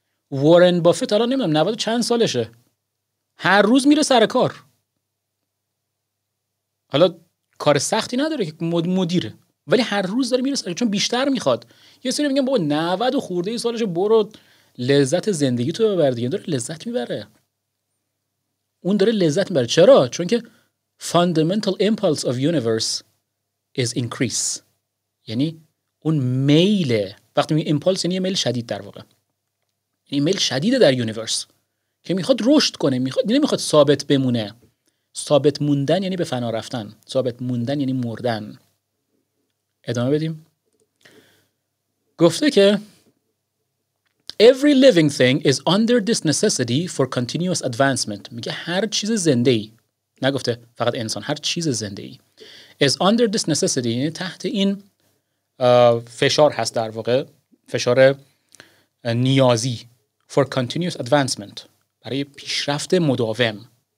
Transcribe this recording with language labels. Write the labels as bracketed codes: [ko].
[fa] وارن بافت الان نمیدونم 90 چند سالشه، هر روز میره سر کار. حالا کار سختی نداره که مدیره، ولی هر روز داره میره سر، چون بیشتر میخواد. یه سری میگن بابا 90 خورده سالشه، برو لذت زندگی تو ببر دیگه. داره لذت میبره، اون داره لذت میبره. چرا؟ چون که [en] fundamental impulse of universe is increase. [fa] یعنی اون میل، وقتی میگه impulse یعنی میل شدید در واقع، یعنی میل شدیده در یونیورس که میخواد رشد کنه، نمیخواد ثابت بمونه. ثابت موندن یعنی به فنا رفتن، ثابت موندن یعنی مردن. ادامه بدیم. گفته که [en] every living thing is under this necessity for continuous advancement. [fa] میگه هر چیز زنده‌ای، نگفته فقط انسان، هر چیز زنده‌ای [en] is under this necessity، [fa] یعنی تحت این فشار هست، در واقع فشار نیازی، [en] for continuous advancement، [fa] برای پیشرفت مداوم.